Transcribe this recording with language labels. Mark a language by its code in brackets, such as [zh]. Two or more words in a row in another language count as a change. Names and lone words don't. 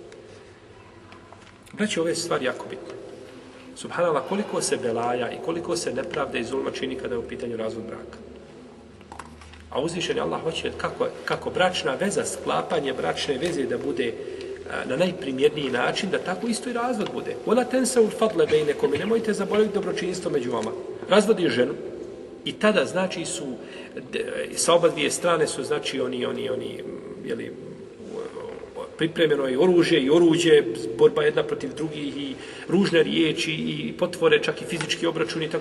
[bs] Braći, ove stvari jako bitne. Subhanallah, koliko se belaja i koliko se nepravde i zulma čini kada je u pitanju razvod braka. A uzvišeni Allah hoće kako bračna veza, sklapanje bračne veze da bude na najprimjerniji način, da tako isto i razvod bude. [ar] ولا تنسوا الفضل بينكم, [bs] nemojte zaboraviti dobročinstvo među vama. Razvodi ženu i tada znači sa oba dvije strane su znači oni pripremljeno je oružje i oruđe, borba jedna protiv drugih i ružne riječi i potvore, čak i fizički obračun i tako.